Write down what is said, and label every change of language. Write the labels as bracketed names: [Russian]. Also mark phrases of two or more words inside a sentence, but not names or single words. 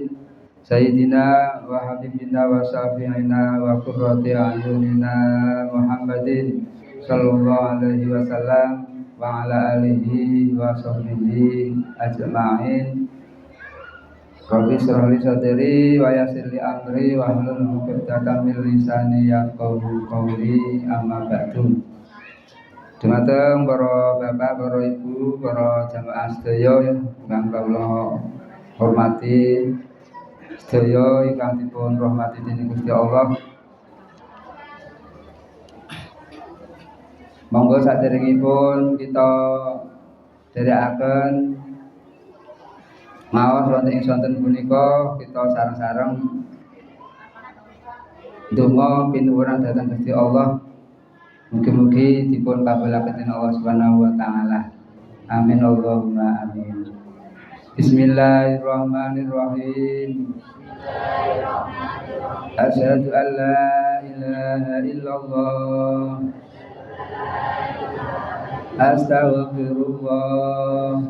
[Arabic] سيدنا وحبيبنا وشفيعنا وقرة أعيننا محمد صلى الله عليه وسلم وعلى آله وصحبه أجمعين. رب اشرح لي صدري ويسر لي أمري واحلل عقدة من لساني يفقهوا قولي، أما بعد. [Javanese] Dumateng para bapak, para ibu, para jamaah sedaya ingkang kula hormati, sedaya ingkang dipun rahmati dening Gusti Allah. Monggo saderengipun kita dherekaken maos wonten ing sonten punika kita sareng-sareng ndonga pinuwun dhateng Gusti Allah. Mugi-mugi dipun kabulaken dening [Arabic] الله سبحانه وتعالى. آمين اللهم آمين. بسم الله الرحمن الرحيم. أشهد أن لا إله إلا الله. أستغفر الله.